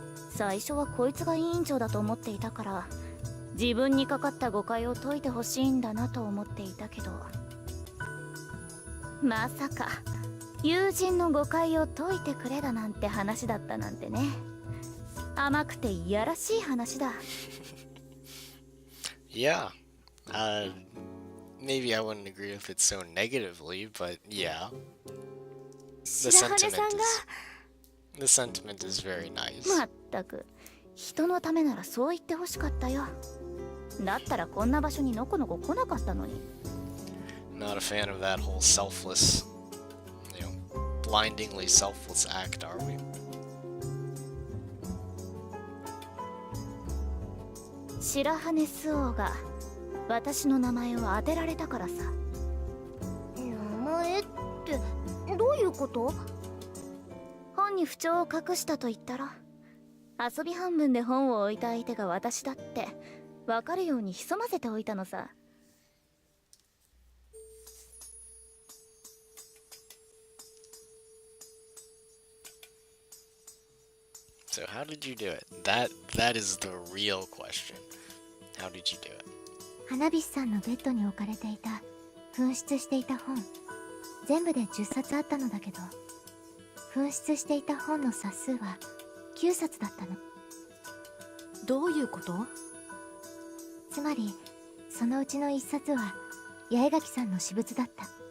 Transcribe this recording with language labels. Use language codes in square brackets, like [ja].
[ja] 最初はこいつが委員長だと思っていたから、自分にかかった誤解を解いてほしいんだなと思っていたけど、まさか友人の誤解を解いてくれだなんて話だったなんてね。甘くていやらしい話だ。 [en] Yeah. Maybe I wouldn't agree with it so negatively, but yeah. The [ja] 白羽さん [en] sentiment [ja] が [en] is the sentiment is very nice. [ja] まったく人のためならそう言ってほしかったよ。だったらこんな場所にのこのこ来なかったのに。 [en] Not a fan of that whole selfless, blindingly selfless act, are we? [ja] 白羽スオーが私の名前を当てられたからさ。名前ってどういうこと？本に不調を隠したと言ったろ。遊び半分で本を置いた相手が私だって分かるように潜ませておいたのさ。 [en] So how did you do it? That is the real question. How did you do it? [ja] 花火師さんのベッドに置かれていた紛失していた本、全部で10冊あったのだけど、紛失していた本の冊数は9冊だったの。どういうこと？つまりそのうちの1冊は八重垣さんの私物だった。